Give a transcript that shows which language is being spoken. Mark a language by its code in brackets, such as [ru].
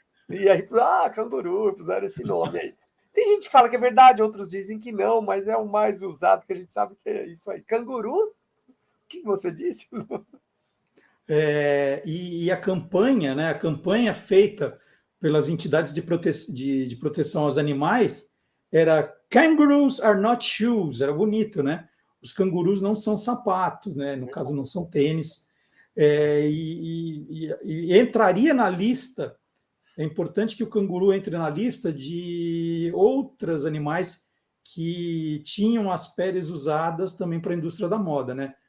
[pt] E aí, canguru, puseram esse nome aí. Tem gente que fala que é verdade, outros dizem que não, mas é o mais usado, que a gente sabe que é isso aí. Canguru? O que você disse? E a campanha, né? A campanha feita pelas entidades de proteção aos animais era [en] Kangaroos are not shoes, [pt] era bonito, né? Os cangurus não são sapatos, né? No caso, não são tênis. E entraria na lista, é importante que o canguru entre na lista de outros animais que tinham as peles usadas também para a indústria da moda, né?